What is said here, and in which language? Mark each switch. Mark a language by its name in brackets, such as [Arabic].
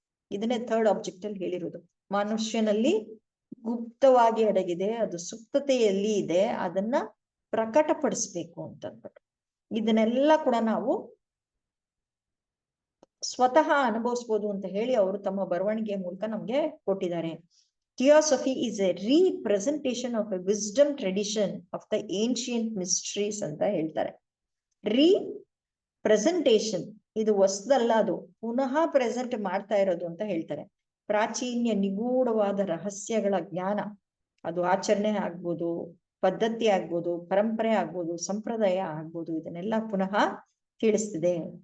[Kannada] ಇದನ್ನೇ third object ಅಲ್ಲಿ ಹೇಳಿರೋದು. ಮನುಷ್ಯನಲ್ಲಿ ಗುಪ್ತವಾಗಿ ಅಡಗಿದೆ, ಅದು ಸುಪ್ತತೆಯಲ್ಲಿ ಇದೆ, ಅದನ್ನ ಪ್ರಕಟಪಡಿಸ್ಬೇಕು ಅಂತ ಅಂದ್ಬಿಟ್ಟು. ಇದನ್ನೆಲ್ಲ ಕೂಡ ನಾವು ಸ್ವತಃ ಅನುಭವಿಸ್ಬೋದು ಅಂತ ಹೇಳಿ ಅವರು ತಮ್ಮ ಬರವಣಿಗೆಯ ಮೂಲಕ ನಮ್ಗೆ ಕೊಟ್ಟಿದ್ದಾರೆ. [English] theosophy is a representation of a wisdom tradition of the ancient mysteries [Kannada] ಅಂತ ಹೇಳ್ತಾರೆ. ರೀಪ್ರೆಸೆಂಟೇಷನ್, ಇದು ಹೊಸದಲ್ಲ, ಅದು ಪುನಃ ಪ್ರೆಸೆಂಟ್ ಮಾಡ್ತಾ ಇರೋದು ಅಂತ ಹೇಳ್ತಾರೆ. ಪ್ರಾಚೀನ್ಯ ನಿಗೂಢವಾದ ರಹಸ್ಯಗಳ ಜ್ಞಾನ, ಅದು ಆಚರಣೆ ಆಗ್ಬೋದು, ಪದ್ಧತಿ ಆಗ್ಬೋದು, ಪರಂಪರೆ ಆಗ್ಬೋದು, ಸಂಪ್ರದಾಯ ಆಗ್ಬೋದು, ಇದನ್ನೆಲ್ಲ ಪುನಃ ತಿಳಿಸ್ತಿದೆ.